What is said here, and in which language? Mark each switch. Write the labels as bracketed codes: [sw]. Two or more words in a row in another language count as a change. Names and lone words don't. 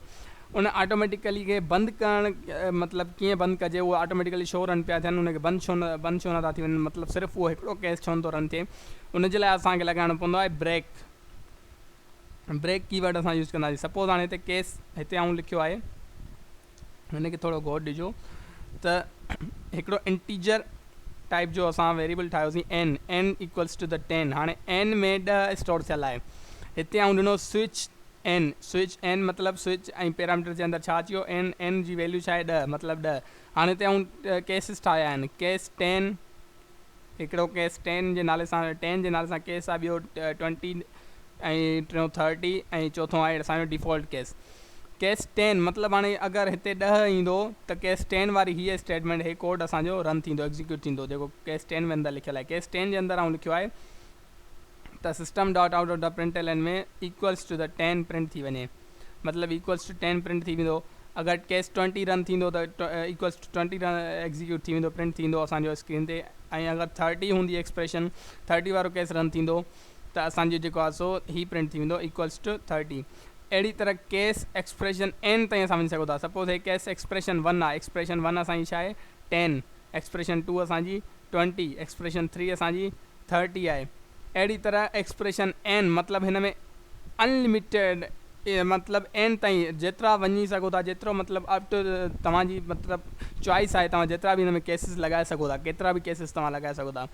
[sd] उन ऑटोमेटिकली खे बंदि करणु मतिलबु कीअं बंदि कजे, उहो ऑटोमेटिकली शो रन पिया थियनि, उनखे बंदि छो नथा थी वञनि, मतिलबु सिर्फ़ु उहो हिकिड़ो केस छो नथो रन थिए। उन जे लाइ असांखे लॻाइणो पवंदो आहे [en] break keyword [sd] असां यूज़ कंदासीं। सपोज़ हाणे हिते केस हिते आऊं लिखियो आहे, हिनखे थोरो गौर ॾिजो त हिकिड़ो [en] integer type [sd] जो असां वेरिएबल ठाहियोसीं [en] n equals to the 10. [sd] हाणे एन में 10 स्टोर थियल आहे। हिते आऊं ॾिनो [en] switch n [sd] मतिलबु स्विच ऐं पैरामीटर जे अंदरि छा अची वियो, एन जी वैल्यू छा आहे 10, मतिलबु 10। हाणे हिते आऊं केसिस ठाहिया आहिनि। केस 10, हिकिड़ो केस 10 जे नाले सां केस आहे, ॿियो 20 ऐं टियों 30 ऐं चोथों आहे असांजो [en] default case [sd] 10। मतिलबु हाणे अगरि हिते 10 ईंदो त केस 10 वारी हीअ स्टेटमेंट हे कोड असांजो रन थींदो, एग्ज़ीक्यूट थींदो, जेको केस 10 में अंदरि लिखियलु आहे। केस 10 जे अंदरि आऊं लिखियो आहे त [en] system dot out of the println [sd] में [en] equals to the 10 print [sd] थी वञे, मतिलबु [en] equals to 10 print [sd] थी वेंदो। अगरि केस 20 रन थींदो त [en] equals to 20 execute [sd] थी वेंदो, प्रिंट थींदो असांजो स्क्रीन ते। ऐं अगरि 30 हूंदी एक्सप्रेशन, 30 वारो केस रन थींदो त असांजो जेको आहे सो ही प्रिंट थी वेंदो, [en] equals to 30. [sd] अहिड़ी तरह [en] case expression n [sd] ताईं असां वञी सघूं था। सपोज़ हे [en] case expression 1 [sd] आहे। एक्सप्रेशन 1 असांजी छा आहे 10, एक्सप्रेशन 2 असांजी 20, एक्सप्रेशन 3 असांजी 30 आहे। अहिड़ी तरह [en] expression n [sd] मतिलबु हिन में अनलिमिटेड, मतिलबु एन ताईं जेतिरा वञी सघो था, जेतिरो मतिलबु [en] up to [sd] तव्हांजी मतिलबु चॉइस आहे, तव्हां जेतिरा बि हिन में केसिस लॻाए सघो था, केतिरा बि केसिस तव्हां लॻाए सघो था।